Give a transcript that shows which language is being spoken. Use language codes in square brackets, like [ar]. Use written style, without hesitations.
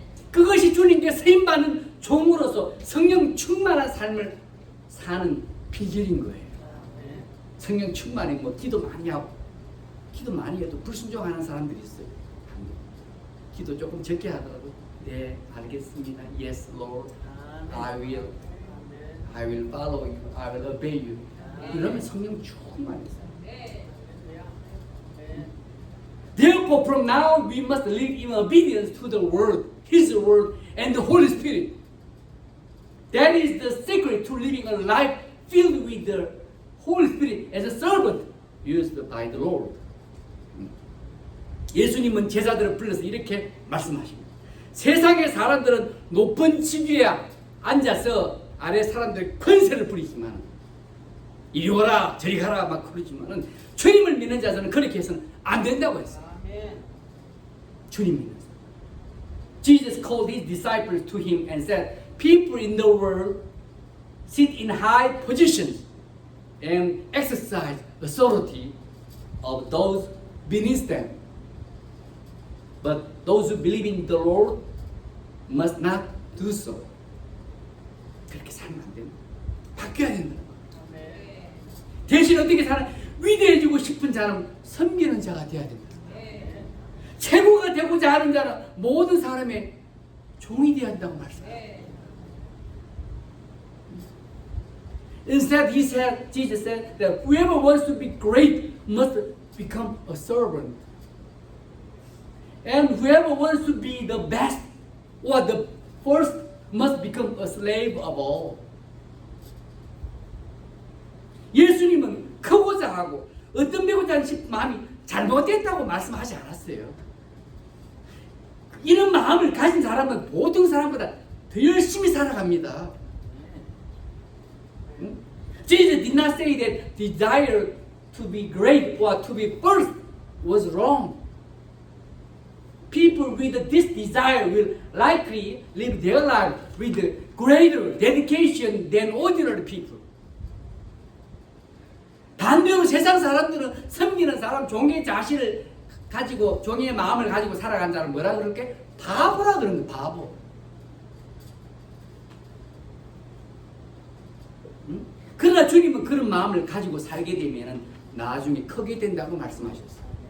[ko] 그것이 주님께 쓰임받는 종으로서 성령 충만한 삶을 사는 비결인 거예요. 성령 충만이 기도 많이 하고, 기도 많이 해도 불순종하는 사람들이 있어요. 기도 조금 적게 하더라도 네 알겠습니다. [en] Yes, Lord, I will follow you, I will obey you. [ko] 이러면 성령 충만해요. [en] Therefore, from now we must live in obedience to the Word, His Word, and the Holy Spirit. That is the secret to living a life filled with the Holy Spirit as a servant used by the Lord. [ko] 예수님은 제자들을 불러서 이렇게 말씀하십니다. 세상의 사람들은 높은 지위에 앉아서 아래 사람들의 권세를 부리지만, 이리 오라 저리 가라 막 그러지만은, 주님을 믿는 자들은 그렇게 해서는 안 된다고 했어요. 주님 믿는 자. [en] Jesus called his disciples to him and said, people in the world sit in high positions and exercise authority of those beneath them. But those who believe in the Lord must not do so. [ko] 그렇게 살면 안 됩니다. 바뀌어야 된다. 대신 어떻게 살아? 위대해지고 싶은 자는 섬기는 자가 되어야 된다. 최고가 되고자 하는 자는 모든 사람의 종이 되어야 한다고 말씀합니다. [en] Instead, Jesus said that whoever wants to be great must become a servant. And whoever wants to be the best or the first must become a slave of all. [ko] 예수님은 크고자 하고 어떤 배우자 하는 마음이 잘못됐다고 말씀하지 않았어요. 이런 마음을 가진 사람은 보통 사람보다 더 열심히 살아갑니다. [en] Jesus did not say that desire to be great or to be first was wrong. People with this desire will likely live their life with greater dedication than ordinary people. [ko] 반대로 세상 사람들은 섬기는 사람, 종의 자신을 가지고, 종의 마음을 가지고 살아간 자를 뭐라 그럴게? 바보라 그러는 거야, 바보. 응? 그러나 주님은 그런 마음을 가지고 살게 되면 나중에 크게 된다고 말씀하셨어요.